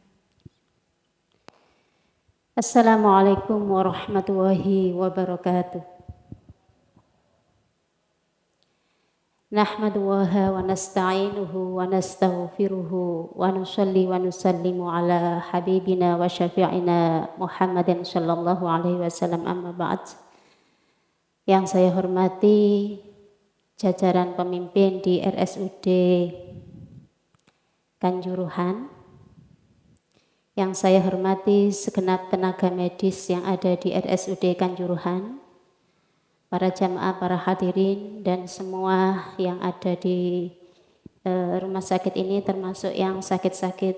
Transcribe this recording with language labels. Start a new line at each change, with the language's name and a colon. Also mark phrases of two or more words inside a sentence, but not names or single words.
Arabic: السلام عليكم ورحمة الله وبركاته. نحمد الله ونستعينه ونستغفره ونصلي ونسلم على حبيبنا وشفيعنا محمد صلى الله عليه وسلم، أما بعد.
Indonesian: Yang saya hormati jajaran pemimpin di RSUD Kanjuruhan, yang saya hormati segenap tenaga medis yang ada di RSUD Kanjuruhan, para jamaah, para hadirin, dan semua yang ada di rumah sakit ini, termasuk yang sakit-sakit.